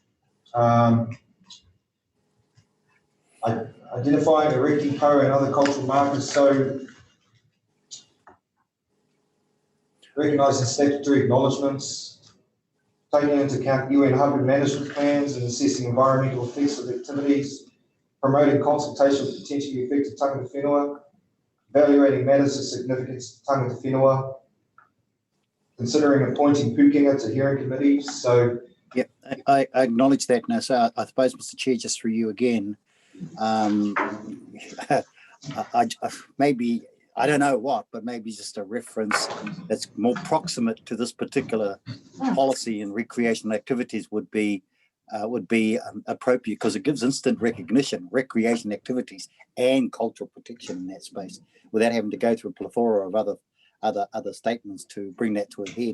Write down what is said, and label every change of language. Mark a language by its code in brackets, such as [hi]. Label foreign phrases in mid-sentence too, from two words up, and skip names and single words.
[en] identifying, erecting po and other cultural markers, so recognising statutory acknowledgements, taking into account UN Hubbard management plans and assessing environmental effects of activities, promoting consultation with potentially affected [mi] tangata whenua, [en] evaluating matters of significance to [mi] tangata whenua, [en] considering appointing pukenga to hearing committees. So, yeah, I acknowledge that now. So I suppose, Mr. Chair, just for you again, maybe, I don't know what, but maybe just a reference that's more proximate to this particular policy and recreational activities would be appropriate, because it gives instant recognition, recreation activities and cultural protection in that space, without having to go through a plethora of other statements to bring that to a head.